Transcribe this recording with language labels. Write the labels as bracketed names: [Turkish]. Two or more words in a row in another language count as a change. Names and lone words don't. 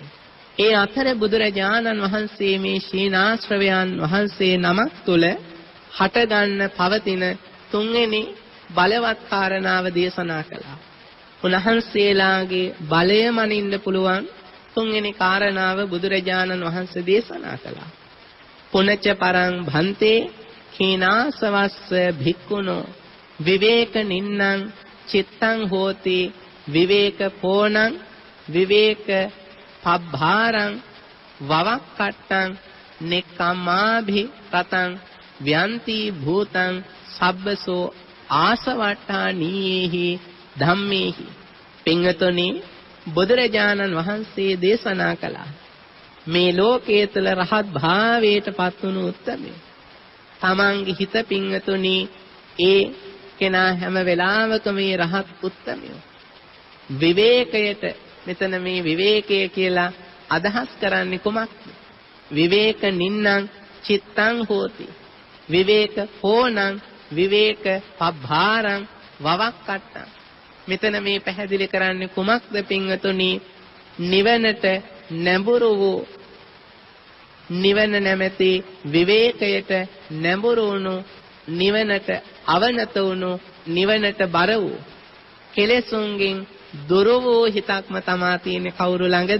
[Sinhala] ඒ අතර බුදුරජාණන් වහන්සේ මේ ශීනාශ්‍රවයන් වහන්සේ නමක් තුල හටගන්න පවතින තුන්වෙනි බලවත් කාරණාව දේශනා කළා. උන්වහන්සේලාගේ බලය මනින්න පුළුවන් තුන්වෙනි කාරණාව බුදුරජාණන් වහන්සේ දේශනා කළා. [Pali] පුනච්ච පරං භන්තේ කීනාසවස්ස භික්ඛුනෝ විවේක නින්නං චිත්තං හෝති විවේක පෝණං විවේක පබ්භාරං වවක්කට්ටං නෙක්ඛම්මාභි රතං ව්‍යන්ති භූතං සබ්බසෝ ආසවට්ඨානීහි ධම්මේහි. [Sinhala] පින්වතුනි බුදුරජාණන් වහන්සේ දේශනා කළා මේ ලෝකයේ තුල රහත් භාවයට පත් වුණු උත්තමය. තමන්ගේ හිත පින්වතුනි ඒ කෙනා හැම වෙලාවකම මේ රහත් උත්තමය. විවේකයට මෙතන මේ විවේකය කියලා අදහස් කරන්නේ කොමක්ද? [Pali] විවේක නින්නං චිත්තං හෝති. විවේක හෝනං විවේක පබ්භාරං වවක්කට්ටං. [Sinhala] මෙතන මේ පැහැදිලි කරන්නේ කුමක්ද පින්වතුනි? නිවනට නැඹුරු වූ නිවන නැමැති විවේකයට නැඹුරු වුණු නිවනට අවනත වුණු නිවනට බර වූ කෙලෙසුන්ගෙන් දුර වූ හිතක්ම තමා තියෙන්නේ කවුරු ළඟද?